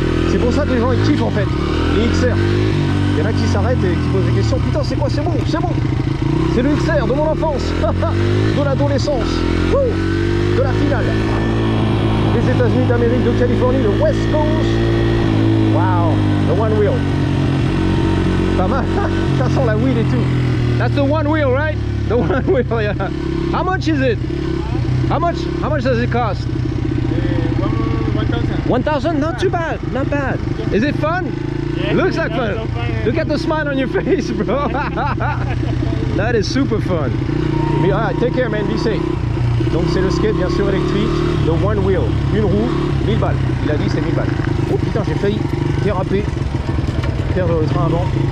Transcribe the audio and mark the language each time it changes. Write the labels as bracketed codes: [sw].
[fr] C'est pour ça que les gens ils kiffent en fait, les XR. Il y en a qui s'arrêtent et qui posent des questions, putain c'est quoi, c'est bon, c'est le XR de mon enfance, de l'adolescence, de la finale. Les États-Unis d'Amérique, de Californie, le West Coast. [en] Wow, the one wheel. [fr] Pas mal, ça sent la wheel et tout. [en] That's the one wheel, right? The one wheel, yeah. How much is it? How much does it cost? 1,000. 1,000? Not too bad, not bad. Is it fun? Yeah, Looks like fun. So fun. Look at the smile on your face, bro. That is super fun. Mais take care, man, be safe. [fr] Donc c'est le skate bien sûr électrique, le one wheel, une roue, 1000 balles. Il a dit c'est 1000 balles. Oh putain, j'ai failli déraper, perdre le train avant.